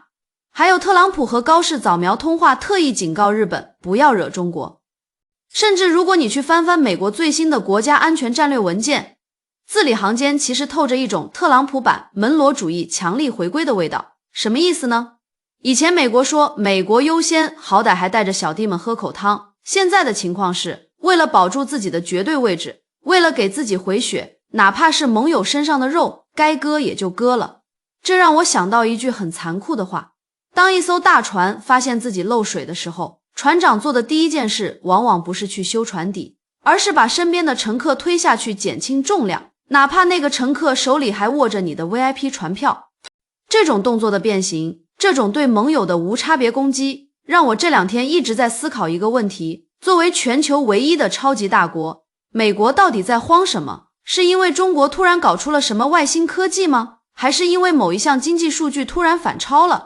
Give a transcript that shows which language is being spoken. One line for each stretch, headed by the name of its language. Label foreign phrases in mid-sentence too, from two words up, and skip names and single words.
Chinese: 還有特朗普和高市早苗通話，特意警告日本不要惹中國。甚至如果你去翻翻美國最新的国家安全戰略文件，字裡行間其實透着一種特朗普版门罗主義強力回歸的味道。什麼意思呢？以前美國說美國優先，好歹還帶着小弟們喝口湯，現在的情況是為了保住自己的絕对位置，為了給自己回血，哪怕是盟友身上的肉，該割也就割了。這讓我想到一句很殘酷的話，當一艘大船發現自己漏水的時候，船長做的第一件事往往不是去修船底，而是把身邊的乘客推下去減輕重量，哪怕那個乘客手裡還握着你的 VIP 船票。這種動作的變形，這種對盟友的無差別攻擊，讓我這兩天一直在思考一個問題：作為全球唯一的超級大國，美國到底在慌什麼？是因為中國突然搞出了什麼外星科技嗎？還是因為某一項經濟數據突然反超了？